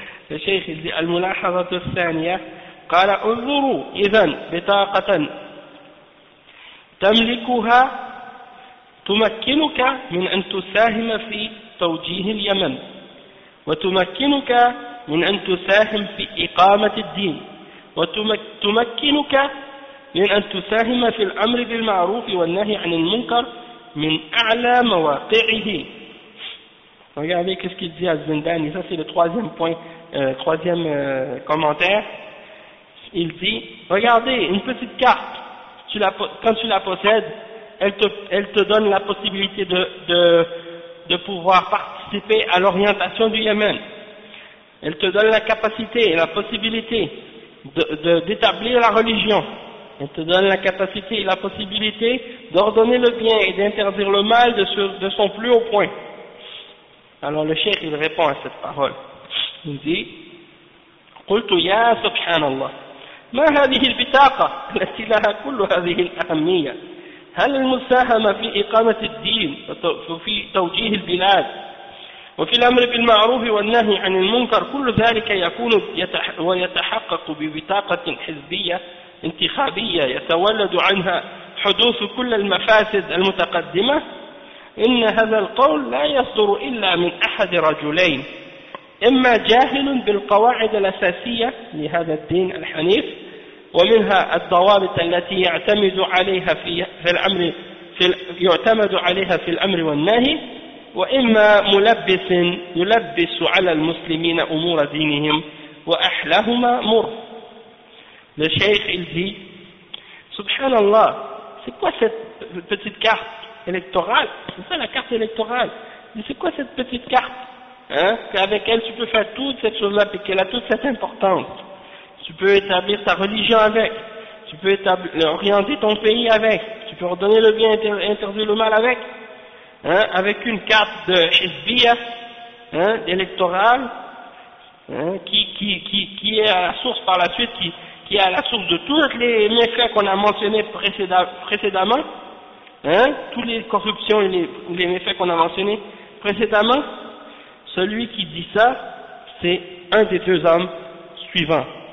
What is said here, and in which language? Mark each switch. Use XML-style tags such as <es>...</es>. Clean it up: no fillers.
<fr>Le cheikh il dit,</fr> <ar>al-mulahazatu thaniya, qala unzuru idhan bitaqatan tamlikuha تمكنك من أن تساهم في توجيه اليمن وتمكنك من أن تساهم في إقامة الدين وتمكنك من أن تساهم في الأمر بالمعروف والنهي عن المنكر من أعلى مواقعه.</ar> <fr>Regardez qu'est-ce qu'il dit à Zindani, ça c'est le troisième point, troisième commentaire. Il dit, regardez, une petite carte, quand tu la possèdes, Elle te donne la possibilité de pouvoir participer à l'orientation du Yémen. Elle te donne la capacité et la possibilité d'établir la religion. Elle te donne la capacité et la possibilité d'ordonner le bien et d'interdire le mal de son plus haut point. Alors le cheikh il répond à cette parole. Il dit,</fr> <ar>قلت يا سبحان الله ما هذه البطاقة التي لها كل هذه الأهمية هل المساهمة في إقامة الدين وفي توجيه البلاد وفي الأمر بالمعروف والنهي عن المنكر كل ذلك يكون ويتحقق ببطاقة حزبية انتخابية يتولد عنها حدوث كل المفاسد المتقدمة إن هذا القول لا يصدر إلا من أحد رجلين إما جاهل بالقواعد الأساسية لهذا الدين الحنيف ومنها الضوابط التي يعتمد عليها في الأمر يعتمد عليها في الأمر والنهي وإما ملبس يلبس على المسلمين أمور دينهم وأحلاهما مر.</ar> <fr>Le cheikh il dit, Subhanallah, c'est quoi cette petite carte électorale? C'est ça la carte électorale? Mais c'est quoi cette petite carte? Hein? Avec elle tu peux faire toute cette chose-là et qu'elle a toute cette importance. Tu peux établir ta religion avec, tu peux orienter ton pays avec, tu peux ordonner le bien et interdire le mal avec, hein, avec une carte de Hizbiya, hein, électorale, hein, qui est à la source par la suite, qui est à la source de tous les méfaits qu'on a mentionnés précédemment, hein, tous les corruptions et les méfaits qu'on a mentionnés précédemment, celui qui dit ça, c'est un des deux hommes suivants.</fr>